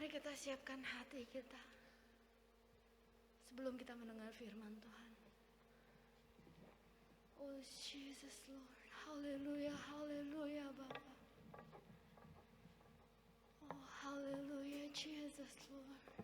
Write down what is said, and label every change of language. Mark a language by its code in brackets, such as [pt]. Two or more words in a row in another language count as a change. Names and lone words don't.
[id] kita siapkan hati kita sebelum kita mendengar firman Tuhan. Oh [en] Jesus Lord, [id] haleluya, haleluya Bapa. Oh haleluya [en] Jesus Lord.